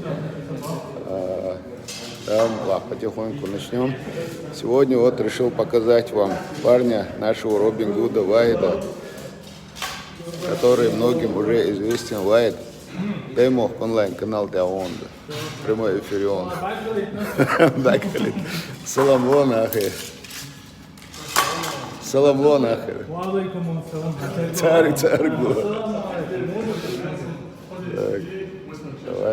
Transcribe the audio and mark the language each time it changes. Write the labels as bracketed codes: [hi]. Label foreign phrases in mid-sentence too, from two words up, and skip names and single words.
[ru] Потихоньку начнем. Сегодня вот решил показать вам парня нашего Робин Гуда Ваида, который многим уже известен. Ваид, дай мог онлайн-канал для Онда. Прямой эфир он. Да, говорит. [ar] سلام أخي. سلام أخي. [ru] Царь. Так, давай.